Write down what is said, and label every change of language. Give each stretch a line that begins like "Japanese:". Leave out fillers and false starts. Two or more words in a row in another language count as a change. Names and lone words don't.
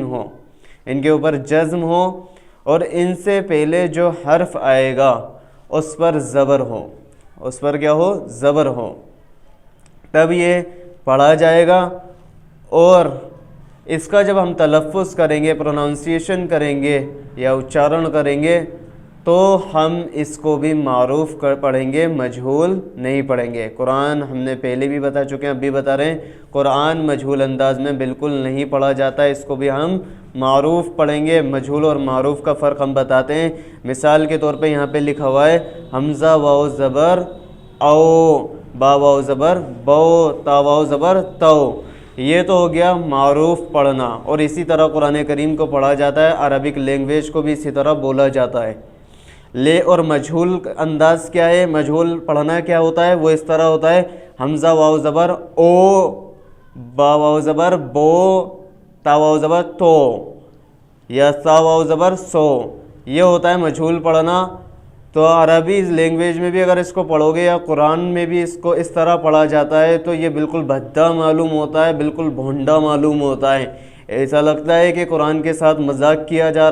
Urdu: ہوں ان کے اوپر جزم ہو اور ان سے پہلے جو حرف آئے گا اس پر زبر ہو اس پر کیا ہو زبر ہو تب یہ پڑھا جائے گا اور اس کا جب ہم تلفظ کریں گے پروننسیشن کریں گے یا اچارن کریں گے تو ہم اس کو بھی معروف پڑھیں گے مجہول نہیں پڑھیں گے قرآن ہم نے پہلے بھی بتا چکے ہیں اب بھی بتا رہے ہیں قرآن مجہول انداز میں بالکل نہیں پڑھا جاتا ہے اس کو بھی ہم معروف پڑھیں گے مجہول اور معروف کا فرق ہم بتاتے ہیں مثال کے طور پہ یہاں پہ لکھا ہوا ہے حمزہ واو زبر او با واو زبر بو تا واو زبر تو یہ تو ہو گیا معروف پڑھنا اور اسی طرح قرآن کریم کو پڑھا جاتا ہے
English: Arabic language
Urdu: کو بھی اسی طرح بولا جاتا ہے لے اور مجہول انداز کیا ہے مجہول پڑھنا کیا ہوتا ہے وہ اس طرح ہوتا ہے حمزہ واو زبر او با واو زبر بو تا واو زبر تو یا سا واو زبر سو یہ ہوتا ہے مجہول پڑھنا تو عربی لینگویج میں بھی اگر اس کو پڑھو گے یا قرآن میں بھی اس کو اس طرح پڑھا جاتا ہے تو یہ بالکل بھدا معلوم ہوتا ہے بالکل بھونڈا معلوم ہوتا ہے ایسا لگتا ہے کہ قرآن کے ساتھ مذاق کیا جا